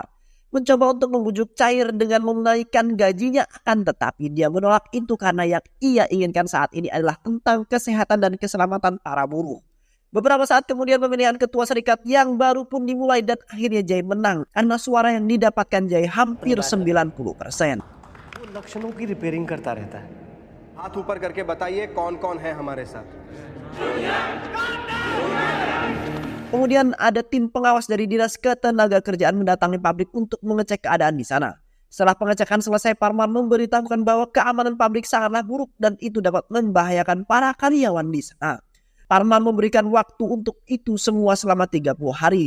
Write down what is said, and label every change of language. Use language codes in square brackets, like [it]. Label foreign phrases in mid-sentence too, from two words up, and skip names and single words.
[id] Mencoba untuk membujuk cair dengan menaikkan gajinya, akan tetapi dia menolak itu karena yang ia inginkan saat ini adalah tentang kesehatan dan keselamatan para buruh. Beberapa saat kemudian pemilihan ketua serikat yang baru pun dimulai dan akhirnya Jai menang karena suara yang didapatkan Jai hampir 90%. [hi] वो लक्षणों की रिपेयरिंग करता रहता है। हाथ ऊपर करके बताइए कौन-कौन है हमारे साथ। [id] Kemudian ada tim pengawas dari Dinas Ketenaga Kerjaan mendatangi pabrik untuk mengecek keadaan di sana. Setelah pengecekan selesai, Parmar memberitahukan bahwa keamanan pabrik sangatlah buruk dan itu dapat membahayakan para karyawan di sana. Parmar memberikan waktu untuk itu semua selama 30 hari.